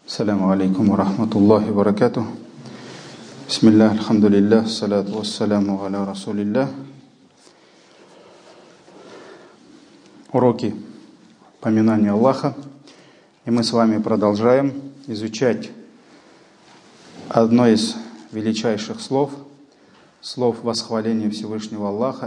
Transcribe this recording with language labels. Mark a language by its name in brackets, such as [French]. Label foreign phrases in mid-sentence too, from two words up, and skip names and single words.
[Arabic] السلام عليكم ورحمة الله وبركاته. بسم الله، الحمد لله، الصلاة والسلام على رسول الله. [Russian] Уроки поминания Аллаха. И мы с вами продолжаем изучать одно из величайших слов восхваления Всевышнего Аллаха.